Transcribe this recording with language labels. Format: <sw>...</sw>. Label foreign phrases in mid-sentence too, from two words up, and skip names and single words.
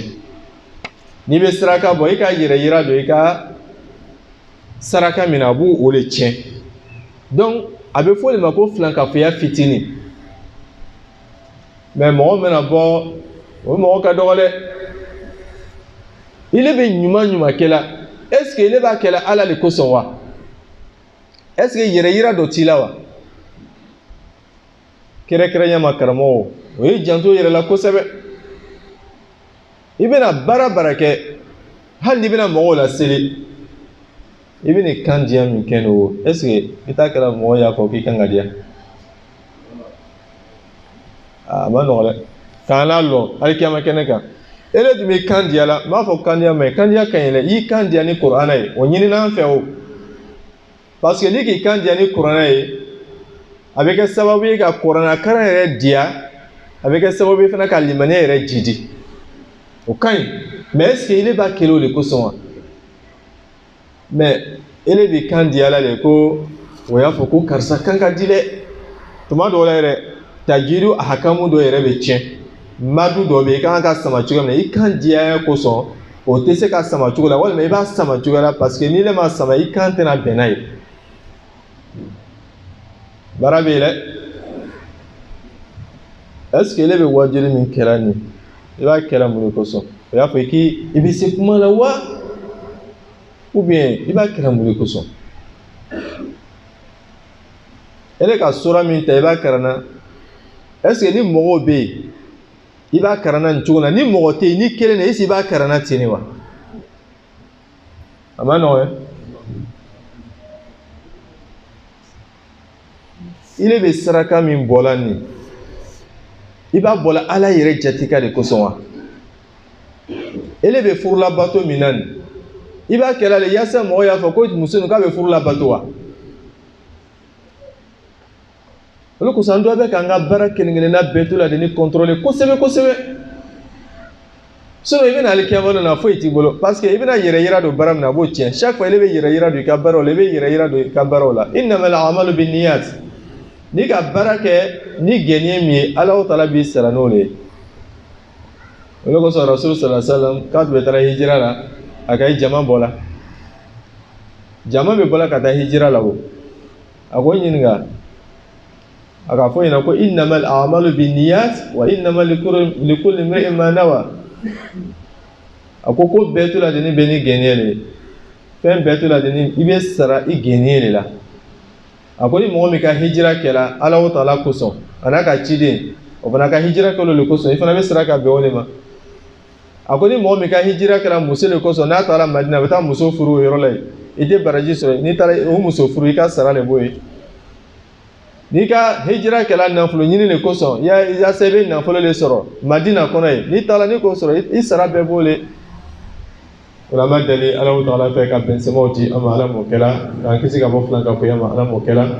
<bm>N'i bɛ saraka bɔ i ka yɛrɛ yira don i ka saraka min na a b'o de tiɲɛ. Donc a bɛ fɔ de ma ko filankafoya fitinin mais mɔgɔ mana bɔ o mɔgɔ ka dɔgɔ dɛ. ile bɛ ɲuman kɛ la</bm> <fr>est ce que</fr> <bm>ile b'a kɛ la Ala de kosɔn wa</bm> <fr>est ce que</fr> <bm>yɛrɛ yira dɔ t'i la wa kɛrɛnkɛrɛnya ma karamɔgɔ o ye janto yɛrɛ la kosɛbɛ. I bɛna baara kɛ hali n'i bɛna mɔgɔw la seli i bɛ nin kan diya min kɛ n'o</bm> <fr>est ce que</fr> <bm>i t'a kɛra mɔgɔ y'a fɔ k'i kan ka diya a ma nɔgɔ dɛ k'an n'a lɔn hali kiyama kɛnɛ kan e de tun bɛ kan diya la n b'a fɔ kan diya ma ye kan diya ka ɲi dɛ i y'i kan diya ni kuranɛ ye o ɲini n'an fɛ o</bm> <fr>parce que</fr> <bm>ni k'i kan diya ni kuranɛ ye a bɛ kɛ sababu ye ka kuranɛkalan yɛrɛ diya a bɛ kɛ sababu ye fana ka limaniya yɛrɛ jidi o ka ɲi</bm> <fr>mais est ce que</fr> <bm>ile b'a kɛlɛ o de kosɔn wa mais ele bɛ kan diya la de ko o y'a fɔ ko karisa kan ka di dɛ tuma dɔw la yɛrɛ tajiru a hakamu dɔ yɛrɛ bɛ tiɲɛ madu dɔ bɛ i kan ka sama cogo min na i kan diya kosɔn o tɛ se ka sama cogo la walima i b'a sama cogo la</bm> <fr>parce que</fr> <bm>n'i le ma sama i kan tɛna bɛn n'a ye baara bɛ yen dɛ</bm> <fr>est ce que</fr> <bm>ele bɛ wajuli min kɛra nin i b'a kɛra mun de kosɔn o y'a fɔ i bɛ se kuma la wa</bm> <fr>ou bien</fr> <bm>i b'a kɛra mun de kosɔn ele ka sura min ta i b'a karanna</bm> <fr>est ce que</fr> <bm>ni mɔgɔw bɛ yen i b'a karanna nin cogo la ni mɔgɔ tɛ yen ni kelen de</bm> <fr>est ce que</fr> <bm>i b'a karanna ten wa a ma nɔgɔn dɛ ile bɛ saraka min bɔla nin i b'a bɔla Ala yɛrɛ jatika de kosɔn wa ele bɛ furulabato min na nin i b'a kɛra de yaasa mɔgɔ y'a fɔ ko muso nin k'a bɛ furulabato wa olu kosɔn an dɔ bɛ k'an ka baara kelen-kelenna bɛɛ to la de ni contrôler kosɛbɛ sinon i bɛna ale kɛwale na foyi t'i bolo</bm> <fr>parce que</fr> <bm>i bɛna yɛrɛ yira don baara min na a b'o tiɲɛ</bm> <fr>chaque fois</fr> <bm>ile bɛ yɛrɛ yira don i ka baaraw la i bɛ yɛrɛ yira don i ka baaraw la</bm> <ar>إنما الأعمال بالنيات</ar> <bm>n'i ka baara kɛ ni gɛnniye min ye Ala ta'ala b'i sara n'o de ye o de kosɔn Rasul</bm> <ar>صلى الله عليه وسلم</ar> <bm>k'a tun bɛ taara hijira la a ka jama bɔ la jama bɛ bɔla ka taa hijira la o a ko ɲininka a ka fɔ ɲɛna ko</bm> <ar>إنما الأعمال بالنيات وإنما لكل امرئ ما نوى</ar> <bm>a ko bɛɛ to la de ni bɛ ni gɛnniye de ye fɛn bɛɛ to la de ni i bɛ sara i gɛnniye de la a ko ni mɔgɔ min ka hijira kɛla Ala ta'ala kosɔn a n'a ka ciden o fana ka hijira kɛla o de kosɔn i fana bɛ sara ka bɛn o de ma a ko ni mɔgɔ min ka hijira kɛla muso de kosɔn n'a taara Madina a bɛ taa muso furu o yɔrɔ la yen i tɛ baraji sɔrɔ n'i taara o muso furu i ka sara de b'o ye n'i ka hijira kɛla nafolo ɲini de kosɔn yaasa i bɛ nafolo de sɔrɔ Madina kɔnɔ yen n'i taara n'i k'o sɔrɔ i sara bɛɛ b'o de o la an b'a deli Ala ta'ala fɛ ka bɛnsɛmaw di an ma Ala m'o kɛla k'an kisi ka bɔ filankafoya ma Ala m'o kɛla</bm>